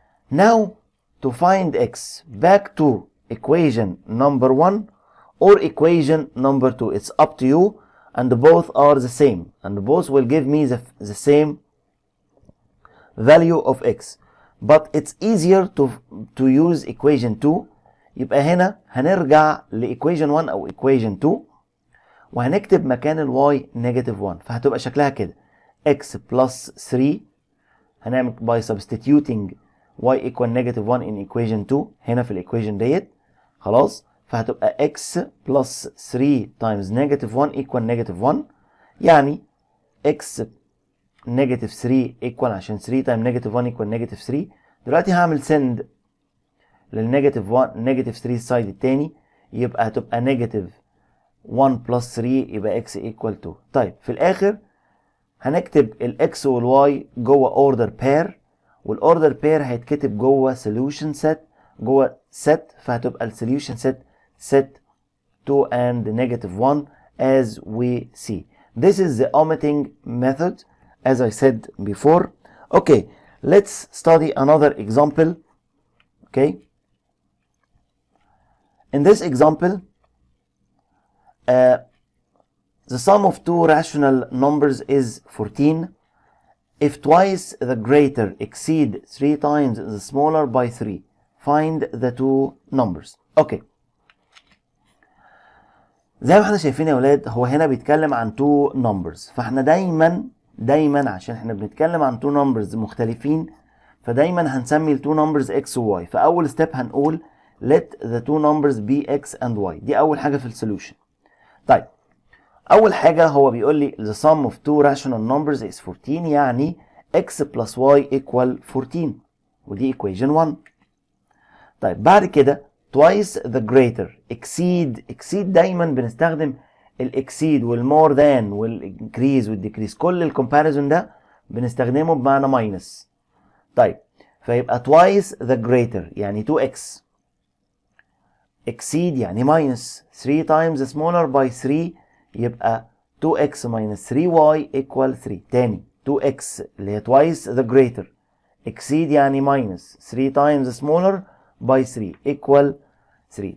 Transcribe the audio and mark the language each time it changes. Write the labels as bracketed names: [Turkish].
[English] Now to find x, back to equation number 1 or equation number 2. It's up to you, and both are the same, and both will give me the same value of x, but it's easier to use equation 2. [Arabic] يبقى هنا هنرجع لايكويشن 1 او equation 2 وهنكتب مكان الواي negative 1، فهتبقى شكلها كده x plus 3. [English] هنعمل by substituting y equal negative 1 in equation 2 [Arabic] هنا في الايكويشن ديت. خلاص، فهتبقى [English] x plus 3 times negative 1 equal negative 1. يعني x negative 3 equal، عشان 3 times negative 1 equal negative 3. [Arabic] دلوقتي هعمل send للنيجاتيف 1 negative 3 السايد التاني، يبقى هتبقى negative 1 plus 3 يبقى x equal 2. طيب في الاخر هنكتب الاكس والواي جوه اوردر بير، والاوردر بير هيتكتب جوه solution set جوه set، فهتبقى السوليوشن set 2 and negative 1 [English] as we see. This is the omitting method as I said before. Okay, let's study another example. Okay, in this example the sum of two rational numbers is 14 if twice the greater exceed 3 times the smaller by 3. Find the two numbers. Okay, [Arabic] زي ما احنا شايفين يا ولاد، هو هنا بيتكلم عن two numbers، فاحنا دايما عشان احنا بنتكلم عن two numbers مختلفين، فدايما هنسمي ال two numbers x و y. [English] فاول step هنقول let the two numbers be x and y. [Arabic] دي اول حاجة في السوليوشن. طيب اول حاجة هو بيقول لي [English] the sum of two rational numbers is 14، يعني x plus y equal 14، ودي equation 1. [Arabic] طيب بعد كده [English] twice the greater exceed [Arabic] دايما بنستخدم الاكسيد والمور ذان والانكريز والديكريز، كل الكومباريزون ده بنستخدمه بمعنى ماينس. [English] طيب فيبقى twice the greater يعني 2x، exceed يعني minus 3 times smaller by 3 يبقى 2x minus 3y equal 3. تاني 2x [Arabic] اللي هي [English] twice the greater، exceed يعني minus 3 times smaller by 3 equal 3.